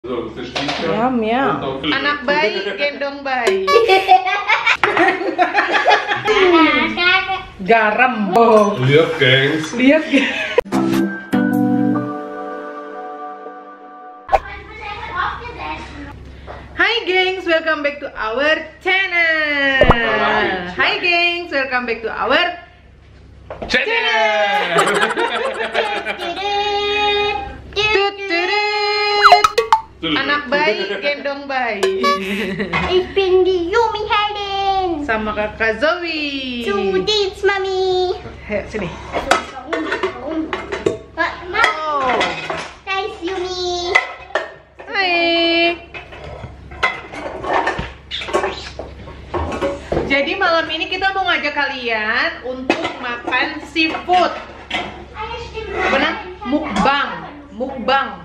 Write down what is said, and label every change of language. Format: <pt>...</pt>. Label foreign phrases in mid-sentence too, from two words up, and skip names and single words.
<id>Yum, yum. Anak bayi gendong bayi. Garam. Oh. Lihat, gengs. Lihat. Hi gengs,</id> <en>welcome back to our channel. Hi gengs, welcome back to our channel.</en> <id>Anak bayi gendong bayi.</id> <de>Ich bin die Yumi-Heldin.</de> <id>Sama kakak Zoe. Zu dies, Mami. Ayo, sini.</id> <de>Oh. Da ist Yumi.</de> <id>Hai. Jadi malam ini kita mau ngajak kalian untuk makan seafood. Benar? Mukbang.</id>